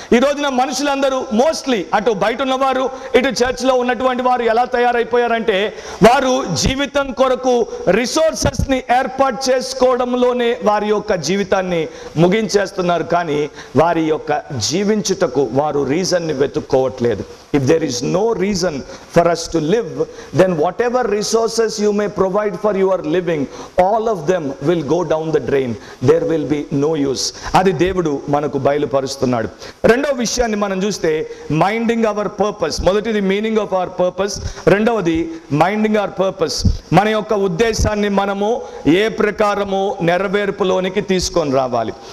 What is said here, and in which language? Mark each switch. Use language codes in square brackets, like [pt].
[te] ఈ రోజున మనుషులందరూ మోస్ట్లీ అటు బయట ఉన్నవారు ఇటు చర్చ్లో ఉన్నటువంటి వారు ఎలా తయారైపోయారంటే వారు జీవితం కొరకు రిసోర్సెస్ని ఏర్పాటు చేసుకోవడంలోనే వారి యొక్క జీవితాన్ని ముగించేస్తున్నారు, కానీ వారి యొక్క జీవించుటకు వారు రీజన్ని వెతుక్కోవట్లేదు. [en] If there is no reason for us to live, then whatever resources you may provide for your living, all all of them will go down the drain, there will be no use. [te] అది దేవుడు మనకు బయలుపరుస్తున్నాడు. రెండవ విషయాన్ని మనం చూస్తే [en] Minding our purpose. [te] మొదటిది [en] meaning of our purpose, [te] రెండవది [en] Minding our purpose. [te] మన యొక్క ఉద్దేశాన్ని మనము ఏ ప్రకారము నెరవేర్పులోనికి తీసుకొని రావాలి.